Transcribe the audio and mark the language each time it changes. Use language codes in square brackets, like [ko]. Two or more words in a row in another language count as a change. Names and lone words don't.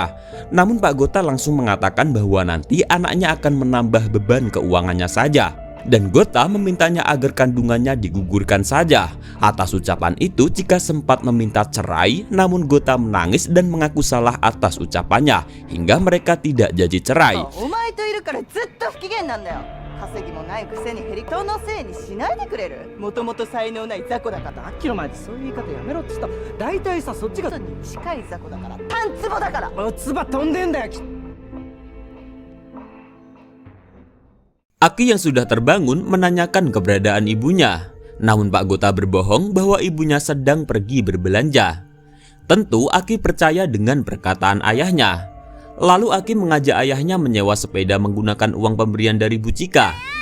[id] Namun Pak Gota langsung mengatakan bahwa nanti anaknya akan menambah beban keuangannya saja. Dan Gota memintanya agar kandungannya digugurkan saja. Atas ucapan itu Chika sempat meminta cerai, namun Gota menangis dan mengaku salah atas ucapannya hingga mereka tidak jadi cerai. [ja] お前といるからずっと不機嫌なんだよ。稼ぎもないくせにヘリ人のせいにしないでくれる。もともと才能ない雑魚だから。さっきの前でそういう言い方やめろって言った。大体さ、そっちがに近い雑魚だから。タンツボだから。つば飛んでんだよ。 [id] Aki yang sudah terbangun menanyakan keberadaan ibunya. Namun Pak Gota berbohong bahwa ibunya sedang pergi berbelanja. Tentu Aki percaya dengan perkataan ayahnya. Lalu Aki mengajak ayahnya menyewa sepeda menggunakan uang pemberian dari Bu Chika.